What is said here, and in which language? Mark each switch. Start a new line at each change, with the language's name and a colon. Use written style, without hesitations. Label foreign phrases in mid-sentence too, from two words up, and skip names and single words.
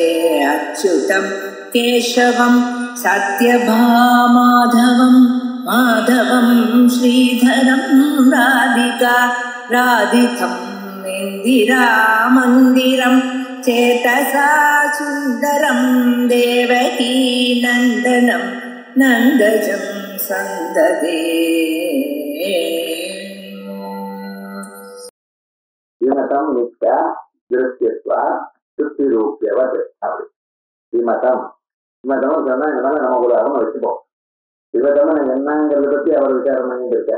Sanskrit: अच्युतं केशवं सत्यभामाधवं माधवं श्रीधरं राधितं इन्दिरामन्दिरं चेतसा सुन्दरं देवकी नन्दनं नन्दजं सन्ददे। विमतं नित्या दृश्यत्वा शुत्तिरूपियवत्.
Tamil: அப்படி விமதம் விமதம் சொன்னா இதனால நம்ம ஒரு அருமை வச்சுப்போம். விமதம் என்னங்கிறத பத்தி அவர் விசாரம் பண்ணிட்டு இருக்கார்.